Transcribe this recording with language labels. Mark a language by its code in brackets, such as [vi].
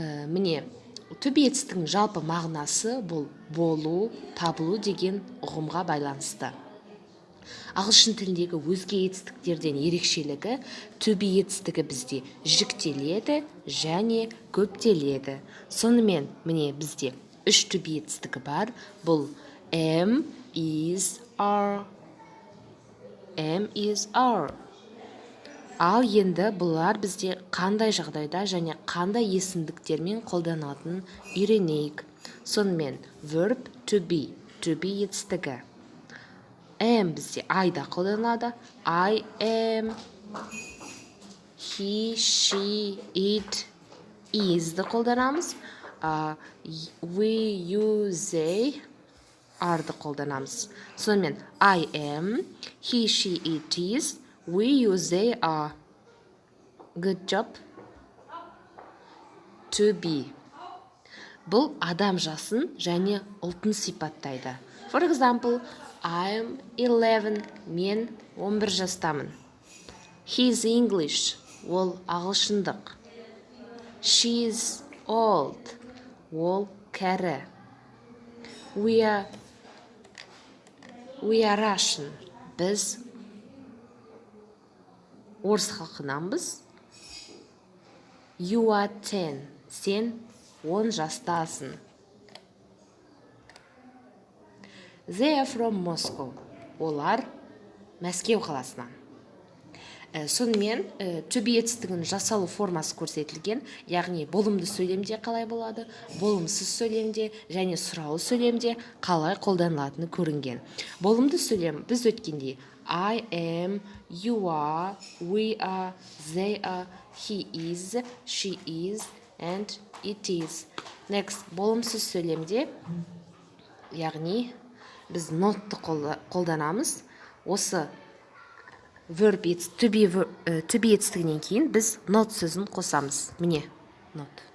[kk] Міне, to be етістігінің жалпы мағынасы бұл болу, табылу деген ұғымға байланысты. Ағылшын тіліндегі өзге етістіктерден ерекшелігі to be етістігі бізде жіктеледі және көптеледі. Сонымен міне бізде 3 to be етістігі бар. [en] Бұл am, is, are. Am, is, are. [kk] Ал енді бұлар бізде қандай жағдайда және қандай есімдіктермен қолданатынын үйренейік. Сонымен verb to be етістігі. Am бізде I-да қолданылады. [en] I am, [kk] he, she, it, is-ді қолданамыз. We, you, they, are-ды қолданамыз. Сонымен [en] I am, he, she, it is, we, you, they are. Good job. To be. [kk] Бұл адам жасын және ұлтын сипаттайды. [en] For example, I'm 11, [kk] мен 11 жастамын. [en] He's English, [kk] ол ағылшындық. [en] She's old, [kk] ол кәрі. [en] We are Russian, [kk] біз орыс халқынанбыз. [en] You are 10, [kk] сен 10 жастасың. [en] They are from Moscow, [kk] олар Мәскеу қаласынан. Сонымен to be етістігінің жасалу формасы көрсетілген, яғни болымды сөйлемде қалай болады, болымсыз сөйлемде және сұраулы сөйлемде қалай қолданылатыны көрінген. Болымды сөйлем біз өткендей [en] I am, you are, we are, they are, he is, she is, and it is. [kk] Next, болымсыз сөйлемде, яғни біз notты қолданамыз. Осы verb to be етістігінен кейін біз not сөзін қосамыз. Міне, not.